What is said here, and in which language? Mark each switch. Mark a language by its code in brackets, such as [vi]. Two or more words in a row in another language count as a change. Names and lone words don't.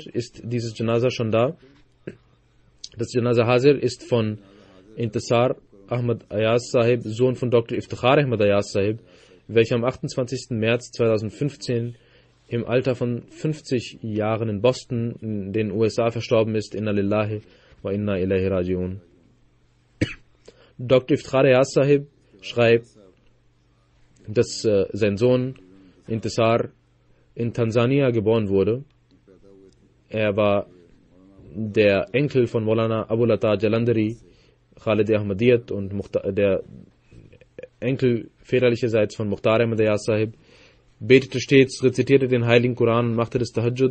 [de] Ist dieses Janaza schon da? Das [ur] جنازہ حاضر [de] ist von Intisar Ahmad Ayaz Sahib, Sohn von Dr. Iftikhar Ahmad Ayaz Sahib, welcher am 28. März 2015 im Alter von 50 Jahren in Boston in den USA verstorben ist. [ar] إنا لله وإنا إليه راجعون. [de] Dr. Iftikhar Ayaz Sahib schreibt, dass sein Sohn Intisar in Tansania geboren wurde. Er war der Enkel von Maulana Abul Ata Jalandhari, Khalid Ahmadiyat und der Enkel väterlicherseits von Mukhtar Ahmad Ayaz Sahib, betete stets, rezitierte den Heiligen Koran und machte das Tahajjud.